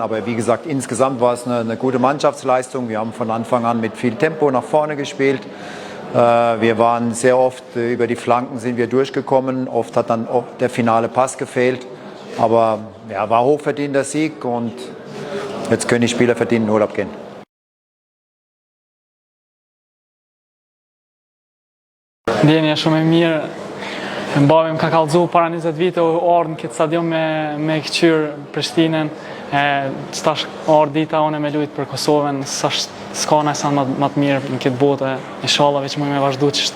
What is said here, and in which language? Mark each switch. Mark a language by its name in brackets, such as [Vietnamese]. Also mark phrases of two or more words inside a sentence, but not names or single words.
[German] Aber wie gesagt, insgesamt war es eine gute Mannschaftsleistung. Wir haben von Anfang an mit viel Tempo nach vorne gespielt. Wir waren sehr oft über die Flanken sind wir durchgekommen. Oft hat dann auch der finale Pass gefehlt. Aber ja, war hochverdienter Sieg und jetzt können die Spieler verdienen in Urlaub gehen. [Albanian] Ndjenja shumë e mirë. Babi më ka kallëzu para 20 vite u ardhë në këtë stadion me këqyrë Prishtinën. Tash ardhë dita unë me lujtë për Kosovën, s'ka nëjsa më të mirë në këtë botë, inshallah veç më me vazhdu qështu.